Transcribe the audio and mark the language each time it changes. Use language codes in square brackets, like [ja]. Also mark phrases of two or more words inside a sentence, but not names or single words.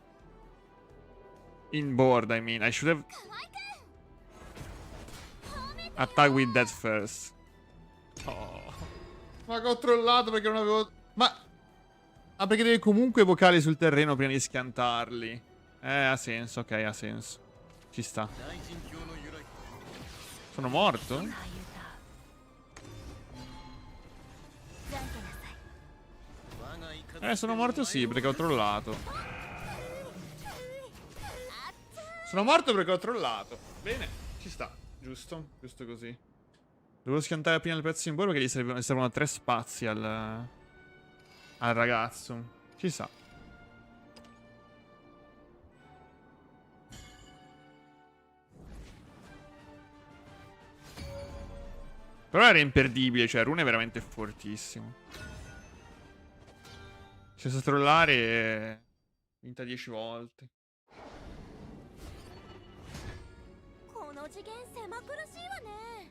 [en] In board, I mean. I should have... Attack with that first. Oh. [it] Ma che ho trollato perché non avevo... Ma... Ah, perché devi comunque evocare sul terreno prima di schiantarli. Ha senso, ok, ha senso. Ci sta. [ja] 大神教の由来 [it] Sono morto? [ja] さあユタ残機なさい我が怒り [it] Sono morto sì, perché ho trollato. Sono morto perché ho trollato. Bene, ci sta. Giusto, giusto così. Dovevo schiantare prima il pezzo in bordo perché gli servono 3 spazi al ragazzo. Ci sa. Però era imperdibile, cioè Rune è veramente fortissimo. Senza trollare vinta 10 volte. [ja] この次元狭苦しいわね